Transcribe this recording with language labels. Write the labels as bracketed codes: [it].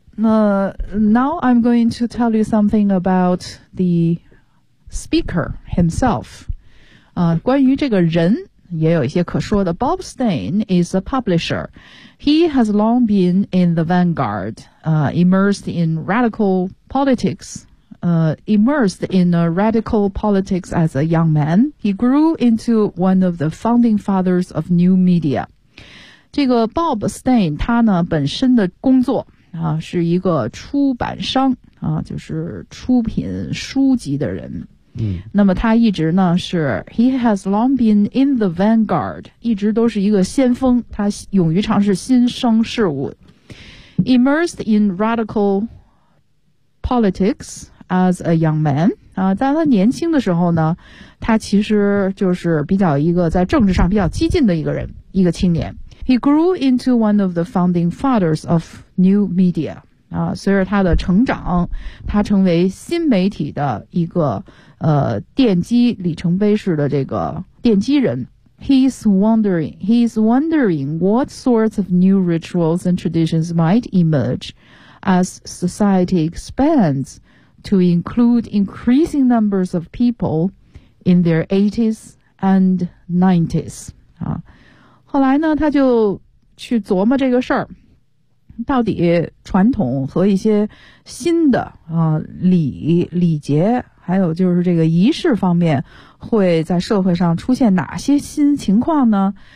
[en] 那 now I'm going to tell you something about the speaker himself。 [zh] 关于这个人也有一些可说的。 [en] Bob Stein is a publisher。 He has long been in the vanguard, immersed in radical politics, immersed in a radical politics as a young man. He grew into one of the founding fathers of new media. [zh] 这个 Bob Stein, 他呢本身的工作啊是一个出版商啊，就是出品书籍的人。那么他一直呢是 [en] he has long been in the vanguard， [zh] 一直都是一个先锋，他勇于尝试新生事物。 [en] Immersed in radical politics as a young man， [zh] 在他年轻的时候呢，他其实就是比较一个在政治上比较激进的一个人，一个青年。 [en] He grew into one of the founding fathers of new media. [zh] 随着他的成长，他成为新媒体的一个奠基里程碑式的这个奠基人。 [en] He's wondering what sorts of new rituals and traditions might emerge as society expands to include increasing numbers of people in their 80s and 90s. [zh] 后来呢，他就去琢磨这个事儿，到底传统和一些新的礼节还有就是这个仪式方面会在社会上出现哪些新情况呢？